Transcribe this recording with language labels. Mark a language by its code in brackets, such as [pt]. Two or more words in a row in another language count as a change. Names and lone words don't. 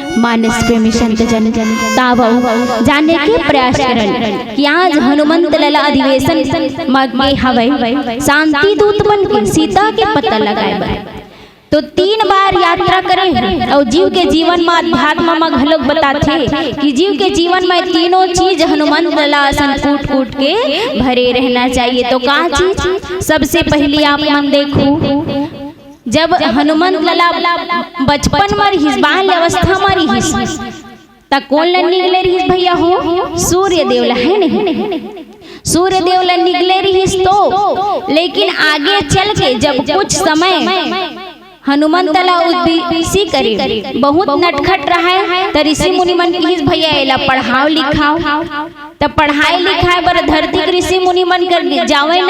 [hne] मानस प्रेमी संत जन ताव जाने के प्रयास करन कि आज हनुमंत लला अधिवेशन में हवे शांति दूत बन के सीता के पता लगाए तो 3 बार यात्रा करे और जीव के जीवन में अध्यात्म में घलोक बताथे कि जीव के जीवन में तीनों चीज हनुमंत लला सन कूट कूट के भरे रहना चाहिए। तो का चीज? सबसे पहले आप मन देखो, जब हनुमंत लला बचपन में रहिस, बाल अवस्था में रहिस, त कौन ला निकले रहिस भैया हो? सूर्य देवला है नहीं, सूर्य देवला निकले रहिस। तो लेकिन आगे चल के जब कुछ समय हनुमंत ला उद्देश्य करे, बहुत नटखट रहा है, तो ऋषि मुनि मन की भैया एला पढ़ाओ लिखाओ, तब पढ़ाई लिखाए बर धरती के ऋषि मुनि मन कर जावे ना।